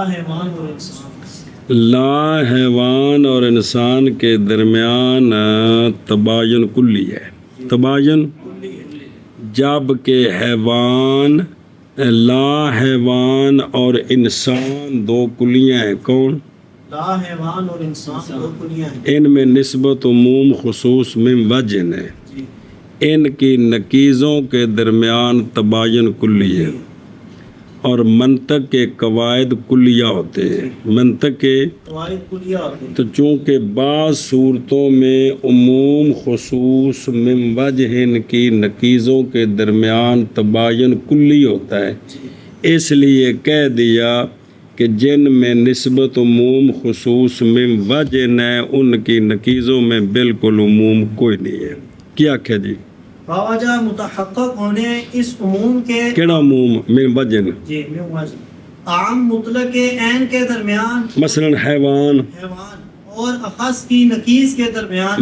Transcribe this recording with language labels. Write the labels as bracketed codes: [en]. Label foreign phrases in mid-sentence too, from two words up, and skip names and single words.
[ur] لا حیوان اور انسان کے درمیان تباین کلی ہے، تباین جب کہ حیوان لا حیوان اور انسان دو کلیاں ہیں، کون؟ لا حیوان اور انسان دو کلیاں ہیں، ان میں نسبت عموم خصوص من وجہ ہے، ان کی نقیضوں کے درمیان تباین کلی ہے اور منطق کے قواعد کلیہ ہوتے ہیں. منطق کے قواعد کلیہ ہوتے ہیں. تو چونکہ بعض صورتوں میں عموم خصوص من وجہ کی نقیضوں کے درمیان تباین کلی ہوتا ہے، اس لیے کہہ دیا کہ جن میں نسبت عموم خصوص من وجہ ہے ان کی نقیضوں میں بالکل عموم کوئی نہیں ہے. کیا کہہ جی؟ باوجہ متحقق ہونے اس عموم کے کیڑا عموم من وجہ؟ جی من وجہ عام مطلق کے عین کے درمیان مثلا حیوان، حیوان اور اخص کی نقیض کے درمیان